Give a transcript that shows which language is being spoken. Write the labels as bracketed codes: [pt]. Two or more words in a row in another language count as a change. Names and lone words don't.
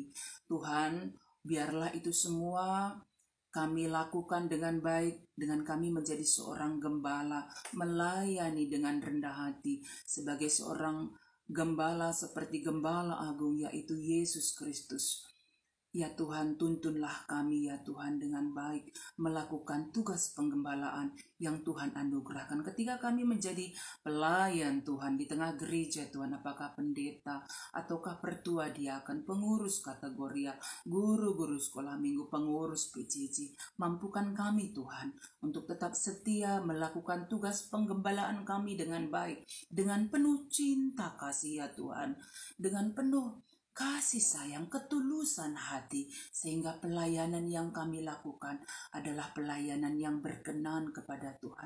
[id] Tuhan, biarlah itu semua kami lakukan dengan baik, dengan kami menjadi seorang gembala, melayani dengan rendah hati sebagai seorang gembala seperti Gembala Agung, yaitu Yesus Kristus. Ya Tuhan, tuntunlah kami ya Tuhan dengan baik melakukan tugas penggembalaan yang Tuhan anugerahkan. Ketika kami menjadi pelayan Tuhan di tengah gereja Tuhan, apakah pendeta ataukah pertua diaken, pengurus kategoria, guru-guru sekolah minggu, pengurus PJJ, mampukan kami Tuhan untuk tetap setia melakukan tugas penggembalaan kami dengan baik, dengan penuh cinta kasih ya Tuhan, dengan penuh kasih sayang, ketulusan hati, sehingga pelayanan yang kami lakukan adalah pelayanan yang berkenan kepada Tuhan.